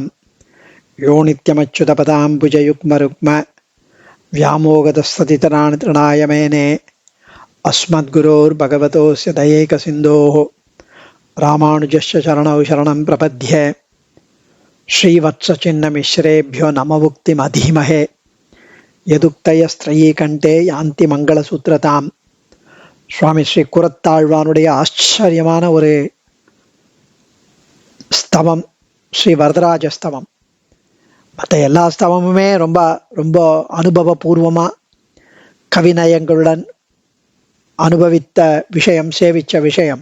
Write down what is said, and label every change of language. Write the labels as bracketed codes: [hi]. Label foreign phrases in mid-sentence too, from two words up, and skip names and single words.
[sa] यो नित्यमच्युतपदाम्बुजयुग्मरुग्म व्यामोगतस्ततितराणि तृणाय मेने अस्मद्गुरोर्भगवतोस्य दयैकसिन्धोः रामानुजस्य चरणौ शरणं प्रपद्ये श्रीवत्सचिह्नमिश्रेभ्यो नममुक्तिमधीमहे यदुक्तयस्त्रयीकण्ठे यान्ति மங்களசூத்திரதாம். [ta] சுவாமி ஸ்ரீ குரத்தாழ்வானுடைய ஆச்சரியமான ஒரு ஸ்தவம் ஸ்ரீ வரதராஜ ஸ்தவம். மற்ற எல்லா ஸ்தவமுமே ரொம்ப ரொம்ப அனுபவபூர்வமாக கவிநயங்களுடன் அனுபவித்த விஷயம், சேவித்த விஷயம்.